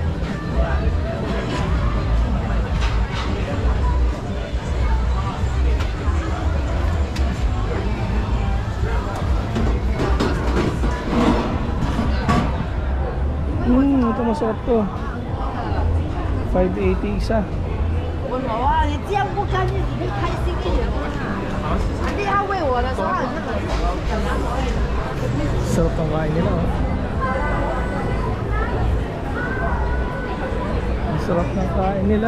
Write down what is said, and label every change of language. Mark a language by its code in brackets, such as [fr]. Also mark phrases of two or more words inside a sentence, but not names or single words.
[tl] Ito masarap to. 580 isa. [zh] 我老啊，你这样不干净，你开心一点啊！你要喂我的时候，那个 [tl] Sarap ng kain nila. Oh. Ang sarap ng kain nila.